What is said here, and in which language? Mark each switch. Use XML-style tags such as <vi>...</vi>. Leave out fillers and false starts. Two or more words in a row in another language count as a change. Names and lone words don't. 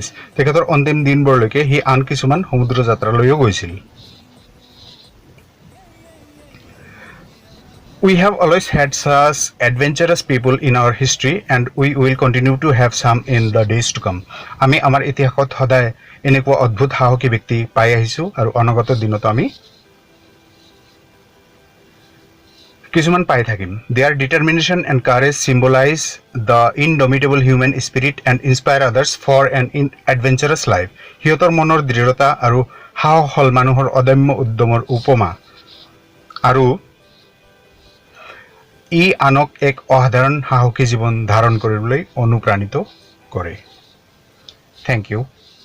<as>তেখেতৰ অন্তিম দিনবোৰলৈকে হি আন কিছুমান সমুদ্ৰ যাত্ৰালৈও গৈছিল।</as> <en>We have always had such adventurous people in our history and we will continue to have some in the days to come.</en> <as>আমি আমাৰ ইতিহাসত সদায় এনেকুৱা অদ্ভুত সাহসী ব্যক্তি পাই আহিছো আৰু অনাগত দিনত আমি কিছুমান পাই থাকিম।</as> <en>Their determination and courage symbolize the indomitable human spirit and inspire others for an adventurous life.</en> <as>সিহঁতৰ মনৰ দৃঢ়তা আৰু সাহস হ'ল মানুহৰ অদম্য উদ্যমৰ উপমা আৰু ই আনক এক অসাধাৰণ সাহসী জীৱন ধাৰণ কৰিবলৈ অনুপ্ৰাণিত কৰে।</as> <en>Thank you.</en>